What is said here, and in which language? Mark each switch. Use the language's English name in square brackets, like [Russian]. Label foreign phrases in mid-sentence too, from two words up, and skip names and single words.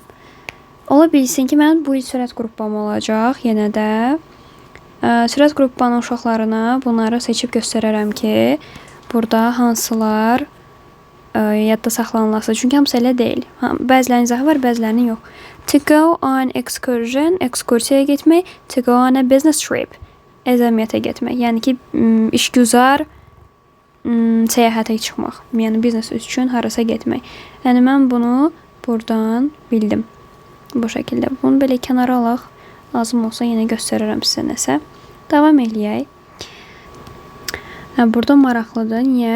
[Azerbaijani] Ola bilsin ki, mən bu il sürət qruppam olacaq yenə də. Sürət qruppanın uşaqlarına bunları seçib göstərərəm ki, burada hansılar yadda saxlanılası. Çünki hamısı elə deyil. Bəzilərinin izahı var, bəzilərinin yox. [English] To go on excursion, [Azerbaijani] ekskursiyaya getmək. [English] To go on a business trip, [Azerbaijani] əzəmiyyətə getmək. Yəni ki, işgüzar səyahətə çıxmaq. Yəni biznes üçün harasa getmək. Yəni mən bunu buradan bildim. Bu şəkildə. Bunu belə kənara alaq. Lazım olsa yenə göstərərəm sizə nəsə. Davam eləyək. Burada maraqlıdır. Niyə?